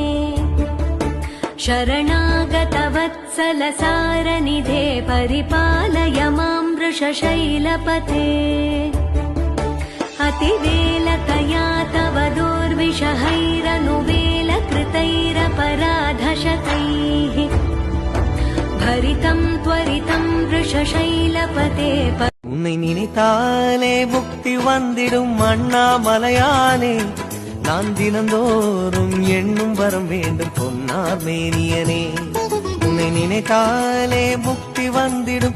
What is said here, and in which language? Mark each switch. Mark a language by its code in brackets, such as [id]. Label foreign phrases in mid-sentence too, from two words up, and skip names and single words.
[sa] शरणागत वत्सल सारनिधे परिपालय मां वृषशैलपते अतिवेलतया तव दुर्विषहैरनुवेलकृतैरपराधशतैः भरितं त्वरितं वृषशैलपते [ta] உன்னை நினைத்தாலே முக்தி வந்திடும் அண்ணாமலையானே நான் தினந்தோறும் எண்ணும் வரம் வேண்டும் பொன்னார் மேனியனே உன்னை நினைத்தாலே முக்தி வந்திடும்